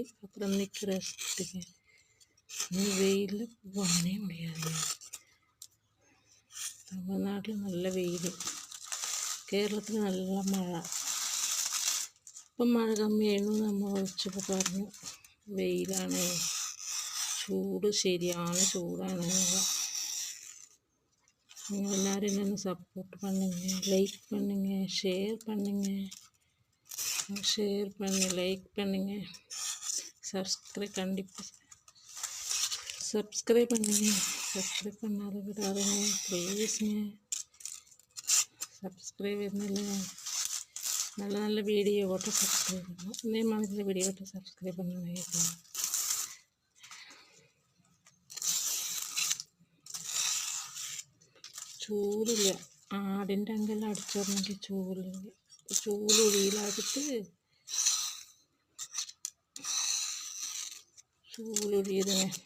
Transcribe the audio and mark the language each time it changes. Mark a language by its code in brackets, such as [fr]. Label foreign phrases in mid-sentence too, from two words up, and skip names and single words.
[ml] അപ്പുറം നിൽക്ക് റെസ്റ്റ്. ഇന്ന് വെയിലിൽ പോകാനേ മുടിയാതെ. തമിഴ്നാട്ടിൽ നല്ല വെയിൽ, കേരളത്തിൽ നല്ല മഴ. ഇപ്പം മഴ കമ്മിയായിരുന്നു. നമ്മൾ വിളിച്ചപ്പോൾ പറഞ്ഞു വെയിലാണ്, ചൂട് ശരിയാണ്, ചൂടാണ്. [ta] நீங்கள் எல்லோரும் என்னென்னு சப்போர்ட் பண்ணுங்க, லைக் பண்ணுங்க, ஷேர் பண்ணுங்க, லைக் பண்ணுங்க, சப்ஸ்கிரைப் கண்டிப்பாக சப்ஸ்கிரைப் பண்ணுங்க. சப்ஸ்கிரைப் பண்ணாத விடாதுங்க ப்ளீஸுங்க. சப்ஸ்கிரைப் இருந்தால நல்ல நல்ல வீடியோ போட்டு சப்ஸ்கிரைப் பண்ணணும். இதே மாதிரி வீடியோ போட்டு சப்ஸ்கிரைப் பண்ணுங்க. [ml] ചൂലില്ല. ആടിൻ്റെ അങ്കെല്ലാം അടിച്ചിടണമെങ്കിൽ ചൂലില്ല. ചൂല് ഉഴിയിലാക്കിയിട്ട് ചൂലൊഴിയതിനെ.